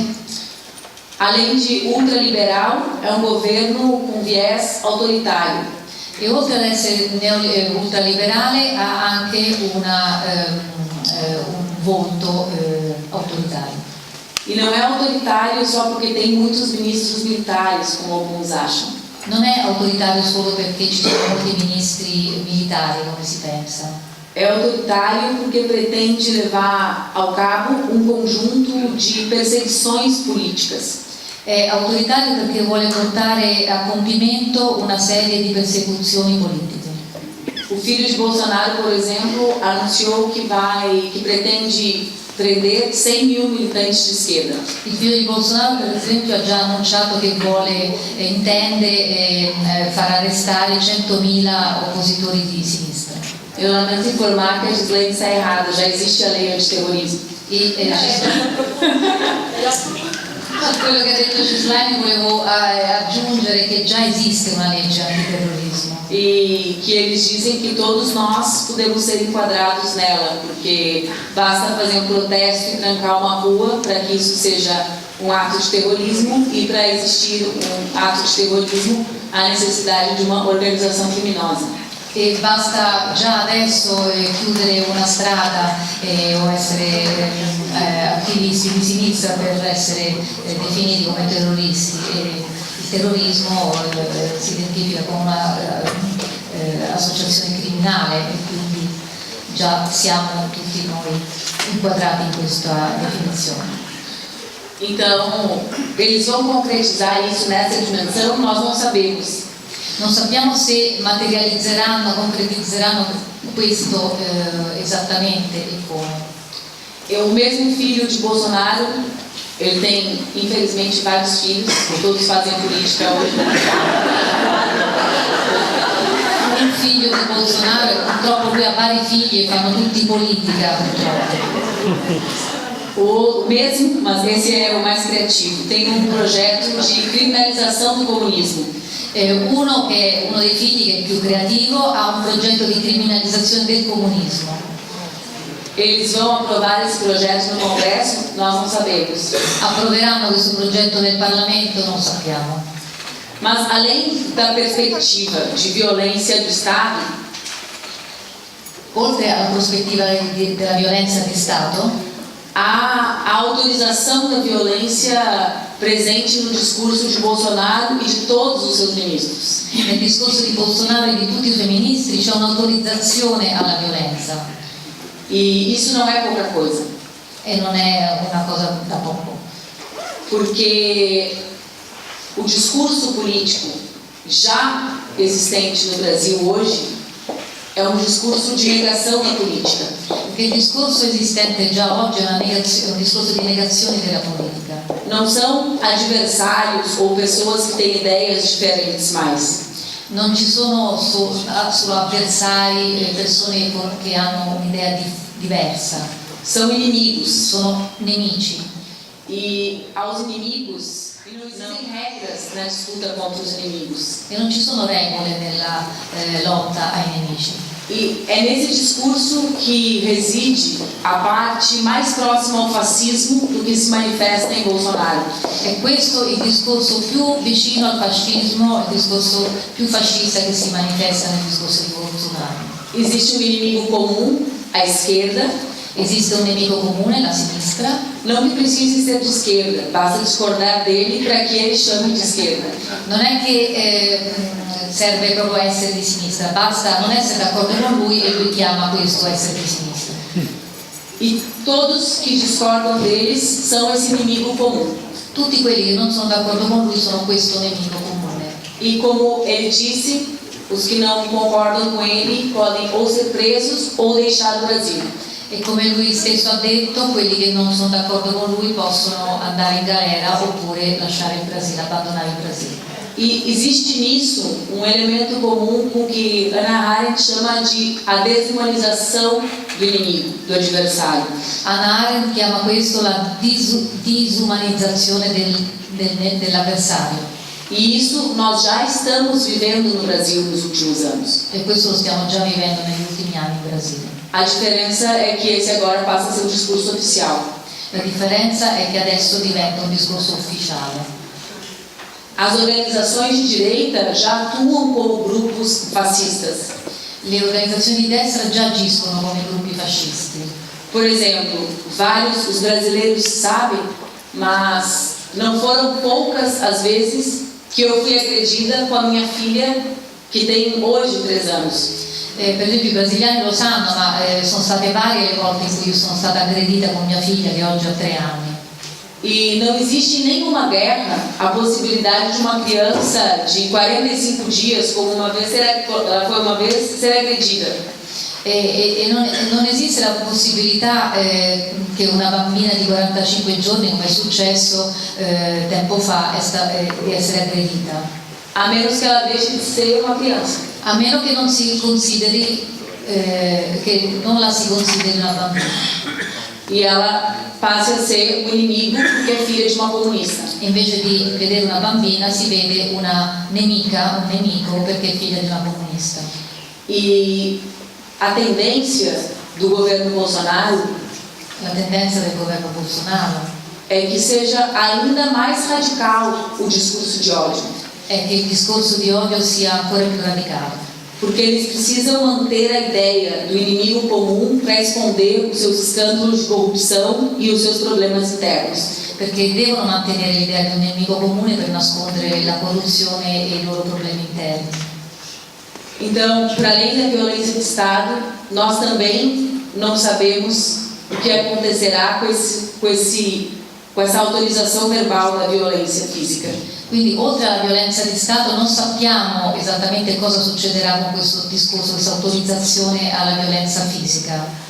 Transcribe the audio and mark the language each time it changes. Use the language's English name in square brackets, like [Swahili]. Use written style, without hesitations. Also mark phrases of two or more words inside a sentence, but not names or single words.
[Portuguese] Além de ultraliberal, é um governo com viés autoritário. [Italian] E oltre ad essere ultraliberale ha anche un volto autoritario. [Portuguese] E não é autoritário só porque tem muitos ministros militares, como alguns acham. [Italian] Non è autoritario solo perché ci sono molti ministri militari, come si pensa. [Portuguese] É autoritário porque pretende levar ao cabo um conjunto de perseguições políticas. [Italian] È autoritario perché vuole portare a compimento una serie di persecuzioni politiche. [Portuguese] O filho de Bolsonaro, por exemplo, anunciou que pretende prender 100.000 militantes de esquerda. [Italian] Il figlio di Bolsonaro, per esempio, ha già annunciato che intende far arrestare 100.000 oppositori di sinistra. [Portuguese] Eu lamento informar que a Gislaine está errada, já existe a lei antiterrorismo. [Italian] Quello che ha detto Gislaine, volevo aggiungere che già esiste una legge antiterrorismo. [Portuguese] E que eles dizem que todos nós podemos ser enquadrados nela, porque basta fazer um protesto e trancar uma rua para que isso seja um ato de terrorismo, e para existir um ato de terrorismo há necessidade de uma organização criminosa. [Italian] E basta già adesso chiudere una strada o essere attivisti di sinistra per essere definiti come terroristi. Il terrorismo si identifica con un'associazione criminale e quindi già siamo tutti noi inquadrati in questa definizione. [Portuguese] Então, eles vão concretizar isso nessa dimensão, nós não sabemos. [Italian] Non sappiamo se materializzeranno, concretizzeranno questo esattamente e come. [Portuguese] O mesmo filho de Bolsonaro, ele tem, infelizmente, vários filhos, todos fazem política hoje. [Italian] Il figlio di Bolsonaro, purtroppo lui ha vari figli e fanno tutti politica, purtroppo. [Portuguese] O mesmo, mas esse é o mais criativo, tem um projeto de criminalização do comunismo. [Italian] Uno che è uno dei figli, che è più creativo, ha un progetto di criminalizzazione del comunismo. [Portuguese] Eles vão aprovar esse projeto no Congresso? Nós não sabemos. [Italian] Approveranno questo progetto nel Parlamento? Non sappiamo. [Portuguese] Mas além da perspectiva de violência do Estado, [Italian] oltre alla prospettiva della violenza di Stato, [Portuguese] há a autorização da violência presente no discurso de Bolsonaro e de todos os seus ministros. [Italian] Nel discorso di Bolsonaro e di tutti i suoi ministri c'è un'autorizzazione alla violenza. [Portuguese] E isso não é pouca coisa. [Italian] E non è una cosa da poco. [Portuguese] Porque o discurso político já existente no Brasil hoje é um discurso de negação da política. [Italian] Perché il discorso esistente già oggi è un discorso di negazione della politica. [Portuguese] Não são adversários ou pessoas que têm ideias diferentes mais. [Italian] Non ci sono solo avversari, persone che hanno un'idea diversa. [Portuguese] são inimigos. [Italian] sono nemici. [Portuguese] E aos inimigos, não existem regras na disputa contra os inimigos. [Italian] E non ci sono regole nella lotta ai nemici. [Portuguese] E é nesse discurso que reside a parte mais próxima ao fascismo do que se manifesta em Bolsonaro. [Italian] È questo il discorso più vicino al fascismo, il discorso più fascista che si manifesta nel discorso di Bolsonaro. [Portuguese] Existe um inimigo comum, a esquerda. [Italian] Esiste un nemico comune, la sinistra. [Portuguese] Não que precise ser de esquerda, basta discordar dele para que ele chame de esquerda. [Italian] Non è che serve proprio essere di sinistra, basta non essere d'accordo con lui e lui chiama questo essere di sinistra. [Portuguese] E todos que discordam deles são esse inimigo comum. [Italian] Tutti quelli che non sono d'accordo con lui sono questo nemico comune. [Portuguese] E como ele disse, os que não concordam com ele podem ou ser presos ou deixar o Brasil. [Italian] E come lui stesso ha detto, quelli che non sono d'accordo con lui possono andare in galera oppure lasciare il Brasile, abbandonare il Brasile. [Portuguese] E existe nisso um elemento comum com que Hannah Arendt chama de a desumanização do inimigo, do adversário. [Italian] Hannah Arendt chiama questo la disumanizzazione dell'avversario. [Portuguese] E isso nós já estamos vivendo no Brasil nos últimos anos. [Italian] E questo lo stiamo già vivendo negli ultimi anni in Brasile. [Portuguese] A diferença é que esse agora passa a ser um discurso oficial. [Italian] La differenza è che adesso diventa un discorso ufficiale. [Portuguese] As organizações de direita já atuam como grupos fascistas. [Italian] Le organizzazioni di destra già agiscono come gruppi fascisti. [Portuguese] Por exemplo, vários os brasileiros sabem, mas não foram poucas as vezes que eu fui agredida com a minha filha, que tem hoje 3 anos. [Italian] Per esempio i brasiliani lo sanno, ma sono state varie le volte in cui io sono stata aggredita con mia figlia che oggi ha 3 anni. [Portuguese] E não existe em nenhuma guerra a possibilidade de uma criança de 45 dias, como ela foi uma vez, ser agredida. [Italian] E non esiste la possibilità che una bambina di 45 giorni, come è successo tempo fa, di essere aggredita. [Portuguese] A menos que ela deixe de ser uma criança. [Italian] A meno che non si consideri, che non la si consideri una bambina. [Portuguese] E ela passe a ser um inimigo porque é filha de uma comunista. [Italian] Invece di vedere una bambina si vede una nemica, un nemico perché è figlia di una comunista. [Portuguese] E a tendência do governo Bolsonaro, [Italian] La tendenza del governo Bolsonaro [Portuguese] é que seja ainda mais radical o discurso de ódio. [Italian] è che il discorso di odio sia ancora più radicale. [Portuguese] Porque eles precisam manter a ideia do inimigo comum para esconder os seus escândalos de corrupção e os seus problemas internos. [Italian] Perché devono mantenere l'idea di un nemico comune per nascondere la corruzione e i loro problemi interni. [Portuguese] Então, para além da violência de Estado, nós também não sabemos o que acontecerá com essa autorização verbal da violência física. [Italian] Quindi oltre alla violenza di Stato non sappiamo esattamente cosa succederà con questo discorso, questa autorizzazione alla violenza fisica.